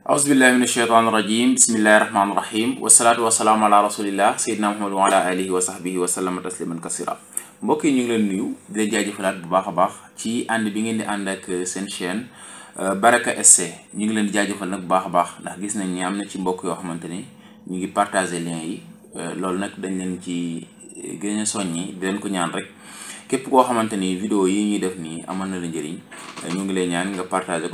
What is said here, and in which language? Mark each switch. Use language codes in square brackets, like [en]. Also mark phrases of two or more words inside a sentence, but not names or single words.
[ar] أعوذ بالله من الشيطان الرجيم بسم الله الرحمن الرحيم والصلاة والسلام على رسول الله سيدنا محمد وعلى آله وصحبه وسلم تسليما كثيرا [wo] mbokk yi ñu ngi leen nuyu di leen jaajëfalaat bu baax a baax ci ànd bi ngeen di ànd ak seen chaîne Baraka SC ñu ngi leen di jaajëfal nag bu baax a baax ndax gis nañ ni am na ci mbokk yoo xamante ni ñu ngi partager lien yi loolu nag dañ leen ci gën a soññi di leen ko ñaan rek képp koo xamante ni vidéo yi ñuy def nii amal na la njëriñ ñu ngi lay ñaan nga partager ko